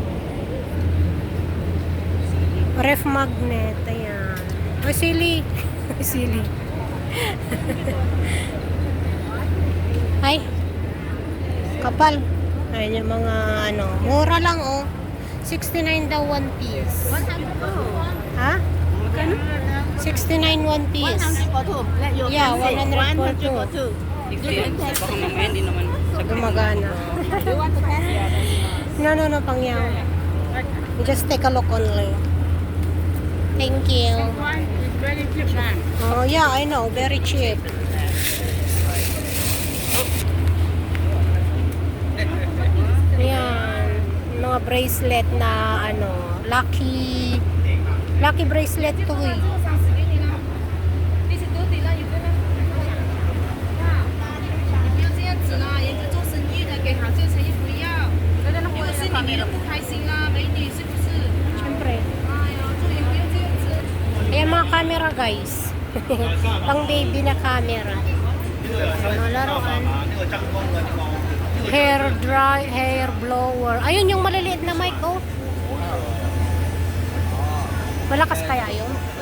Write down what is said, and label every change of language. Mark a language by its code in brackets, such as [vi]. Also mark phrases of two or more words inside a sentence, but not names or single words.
[en] Ref magnet. Ayan. [tl] Oh, sili. Sili. Ay. Kapal. Ayan yung mga ano. Mura lang oh. 69 daw [en] one piece. [tl] Ha? Magkano? [en] 69 one piece. Yeah, 100 for two. [tl] Baka mamaya hindi naman. Gumagana. No, pangyaw. [en] Just take a look only. Thank you. Oh, yeah, I know. Very cheap. [tl] Yan. Mga bracelet na ano, [en] lucky bracelet [tl] to eh. [zh] 如果是你，你都不开心啦，美女是不是？ [tl] Siyempre. [zh] 哎呀，这也不用这样子。 [tl] Ayan mga [en] camera guys. [tl] Pang baby na camera. Mga laruan. [en] Hair blower. [tl] Ayun yung maliliit na mic oh. Malakas kaya yun?